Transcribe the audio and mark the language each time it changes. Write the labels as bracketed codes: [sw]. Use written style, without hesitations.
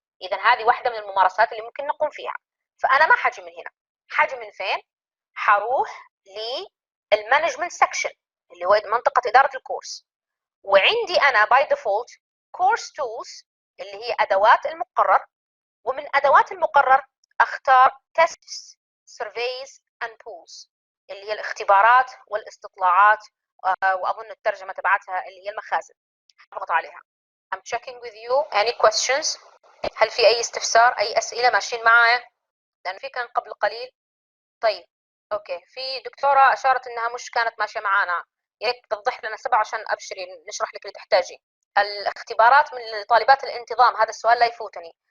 [ar] اذا هذه واحده من الممارسات اللي ممكن نقوم فيها. فانا ما حاجي من هنا، حاجي من فين؟ حروح للمانجمنت سكشن اللي هو منطقه اداره الكورس، وعندي انا باي ديفولت كورس تولز اللي هي ادوات المقرر، ومن ادوات المقرر اختار tests surveys and polls اللي هي الاختبارات والاستطلاعات، واظن الترجمه تبعتها اللي هي المخازن. اضغط عليها. [en] I'm checking with you any questions. [ar] هل في اي استفسار، اي اسئله ماشيين معايا؟ لان في كان قبل قليل. طيب اوكي، في دكتوره اشارت انها مش كانت ماشيه معانا، يا ريت توضح لنا 7 عشان ابشري نشرح لك اللي تحتاجي. الاختبارات من طالبات الانتظام، هذا السؤال لا يفوتني.